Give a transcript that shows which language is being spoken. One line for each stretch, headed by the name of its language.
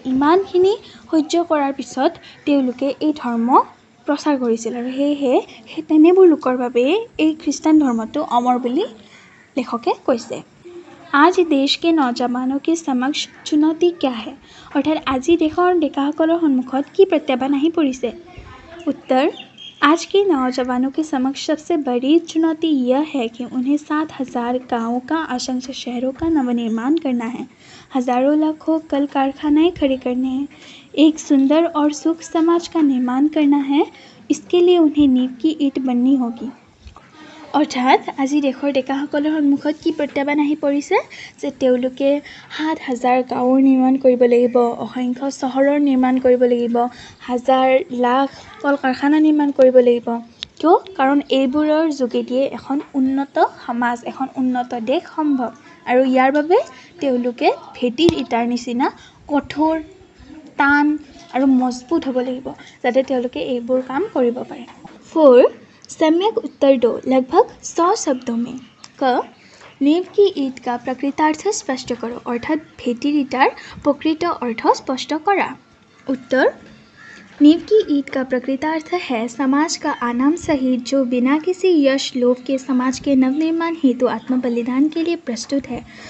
Assamese: ইমানখিনি সহ্য কৰাৰ পিছত তেওঁলোকে এই ধৰ্ম প্ৰচাৰ কৰিছিল আৰু সেয়েহে তেনেবোৰ লোকৰ বাবে এই খ্ৰীষ্টান ধৰ্মটো অমৰ বুলি লেখকে কৈছে।
Hindi: आज देश के नौजवानों के समक्ष चुनौती क्या है, अर्थात
Assamese: আজি দেশৰ ডেকাসকলৰ সন্মুখত কি প্ৰত্যাহ্বান আহি পৰিছে।
Hindi: उत्तर, आज के नौजवानों के समक्ष सबसे बड़ी चुनौती यह है कि उन्हें 7,000 गाँवों का आकांक्षी शहरों का नवनिर्माण करना है, हजारों लाखों कल कारखाने खड़े करने हैं, एक सुंदर और सुख समाज का निर्माण करना है। इसके लिए उन्हें नींव की ईंट बननी होगी।
Assamese: অৰ্থাৎ আজি দেশৰ ডেকাসকলৰ সন্মুখত কি প্ৰত্যাহ্বান আহি পৰিছে যে তেওঁলোকে 7,000 গাঁৱৰ নিৰ্মাণ কৰিব লাগিব, অসংখ্য চহৰৰ নিৰ্মাণ কৰিব লাগিব, হাজাৰ লাখ কল কাৰখানা নিৰ্মাণ কৰিব লাগিব। কিয়? কাৰণ এইবোৰৰ যোগেদিয়ে এখন উন্নত সমাজ, এখন উন্নত দেশ সম্ভৱ আৰু ইয়াৰ বাবে তেওঁলোকে ভেটিৰ ইটাৰ নিচিনা কঠোৰ, টান আৰু মজবুত হ'ব লাগিব যাতে তেওঁলোকে এইবোৰ কাম কৰিব পাৰে।
Hindi: 4 सम्यक उत्तर दो लगभग 100 शब्दों में। क नींव की ईंट का प्रकृतार्थ स्पष्ट करो, अर्थात
Assamese: भेटीर इटार प्रकृत अर्थ स्पष्ट करा।
Hindi: उत्तर, नींव की ईंट का प्रकृतार्थ है समाज का आनाम सहित जो बिना किसी यश लोभ के समाज के नवनिर्माण हेतु आत्म बलिदान के लिए प्रस्तुत है।